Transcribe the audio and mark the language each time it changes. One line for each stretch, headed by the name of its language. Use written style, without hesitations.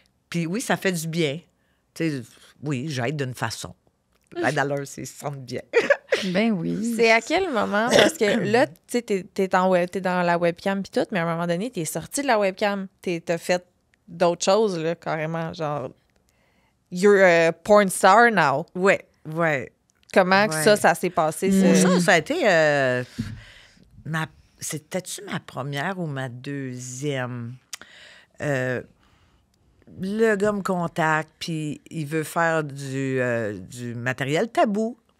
French: Puis oui, ça fait du bien. Tu sais, oui, j'aide d'une façon. L'aide à l'heure, ils se sentent bien. Ben oui. C'est à quel moment? Parce que là, tu sais, t'es dans la webcam puis tout, mais à un moment donné, t'es sorti de la webcam. T'as fait d'autres choses, là, carrément. Genre,
English: you're a porn star now.
French: Ouais. Comment que ça s'est passé? Ça a été... C'était-tu ma première ou ma deuxième? Le gars me contacte, puis il veut faire du matériel tabou.